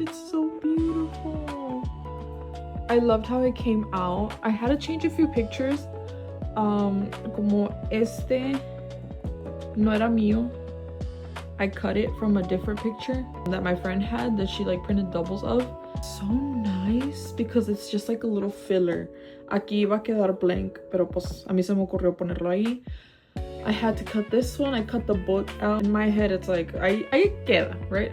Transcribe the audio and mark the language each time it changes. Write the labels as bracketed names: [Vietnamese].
[English] It's so beautiful. I loved how it came out. I had to change a few pictures. [Spanish] Como este no era mío. [English] I cut it from a different picture that my friend had that she like printed doubles of. So nice because it's just like a little filler. [Spanish] Aquí iba a quedar blank, pero pues a mí se me ocurrió ponerlo ahí. [English] I had to cut this one. I cut the book out. In my head, it's like, [Spanish] ahí queda, [English] right?